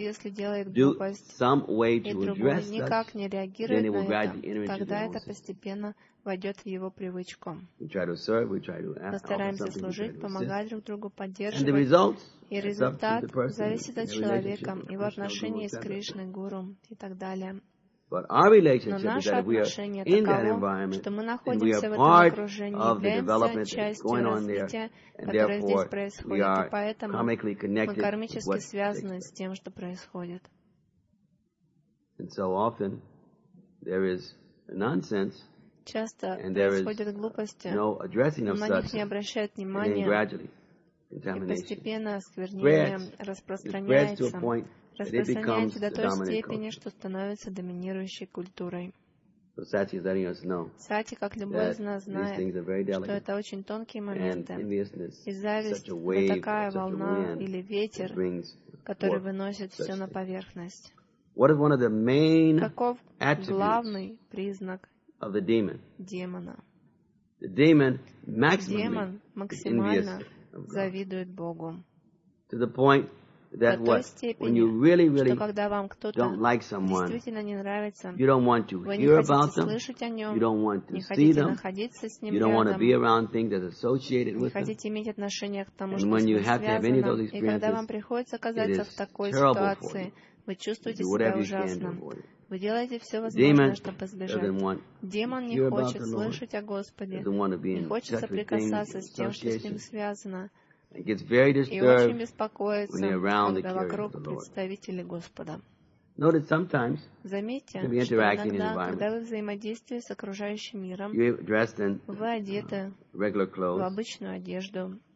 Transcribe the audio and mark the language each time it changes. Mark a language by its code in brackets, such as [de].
[ru] если делает глупость, и другой никак [en] such, [ru] не реагирует на это, тогда [en] the [ru] это [en] nonsense. [ru] Постепенно войдет в его привычку. [en] Serve, [ru] постараемся служить, помогать друг другу, поддерживать. И результат зависит от человека, его отношения с Кришной, Гуру и так далее. [en] But our relationship is that if we are in that environment, and we are part of the development that's going on there, and therefore we are karmically connected with what takes place. And so often there is nonsense, and there is no addressing of such, and then gradually contamination spreads to a point. [ru] Распространяется до той степени, что становится доминирующей культурой. Сати, как любой из нас, знает, что это очень тонкие моменты. И зависть — это такая волна или ветер, который выносит все на поверхность. Каков главный признак демона? Демон максимально завидует Богу. [en] To the point that what, when you really, really don't like someone, you don't want to hear about them, you don't want to see them, you don't want to be around things that are associated with them, and when you have to have any of those experiences, it is terrible for you. You do whatever you can to avoid it. [ru] Вы делаете все возможное, чтобы избежать. Демон не хочет слышать о Господе, не хочет соприкасаться с тем, что с ним связано. [en] It gets very disturbed when they're around the [ru] представители Господа. [en] Notice sometimes, [ru] заметьте, что иногда, когда вы взаимодействуете с окружающим миром, вы одеты в обычную одежду,